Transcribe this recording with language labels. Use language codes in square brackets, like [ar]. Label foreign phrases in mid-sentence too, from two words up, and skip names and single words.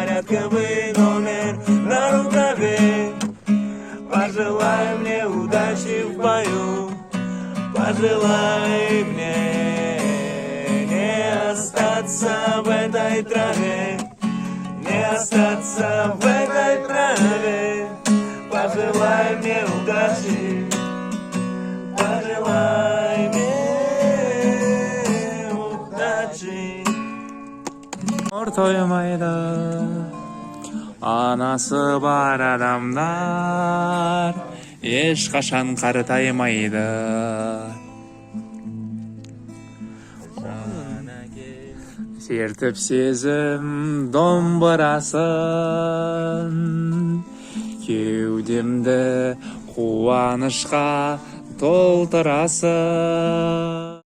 [ru] лайковый номер на рукаве. Пожелай мне удачи в бою, пожелай мне не остаться в этой траве, не остаться в этой траве. Пожелай мне удачи, пожелай мне удачи. [kk] Тоймайды анасы бар адамдар, ешқашан қартаймайды. Сертіп сезім домбырасын, кеудемді қуанышқа толтырасың.